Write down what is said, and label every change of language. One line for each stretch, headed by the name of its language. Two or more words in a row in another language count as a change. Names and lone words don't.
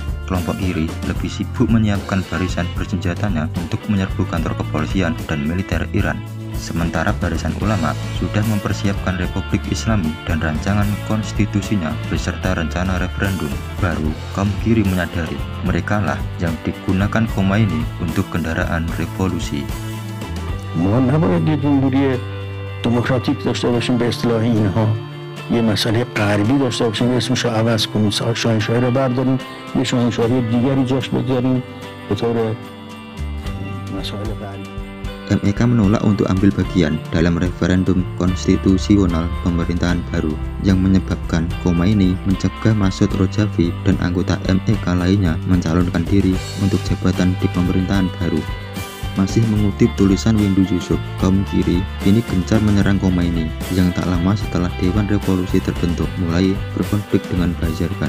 Indonesian: Kelompok kiri lebih sibuk menyiapkan barisan bersenjatanya untuk menyerbu kantor kepolisian dan militer Iran. Sementara barisan ulama sudah mempersiapkan Republik Islami dan rancangan konstitusinya beserta rencana referendum. Baru kaum kiri menyadari merekalah yang digunakan Khomeini untuk kendaraan revolusi.
Persian: ما نباید یه جمهوری دموکراتیک داشته باشیم به اصطلاح اینها، یه مسئله غربی داشته باشیم اسمش رو عوض کنیم، شاهنشاهی رو برداریم یه شاهنشاهی دیگری جاش بذاریم به طور مسائل غربی.
Indonesian: MEK menolak untuk ambil bagian dalam referendum konstitusional pemerintahan baru yang menyebabkan Khomeini mencegah Masoud Rajavi dan anggota MEK lainnya mencalonkan diri untuk jabatan di pemerintahan baru. Masih mengutip tulisan Windu Yusuf, kaum kiri kini gencar menyerang Khomeini yang tak lama setelah Dewan Revolusi terbentuk mulai berkonflik dengan Bazargan.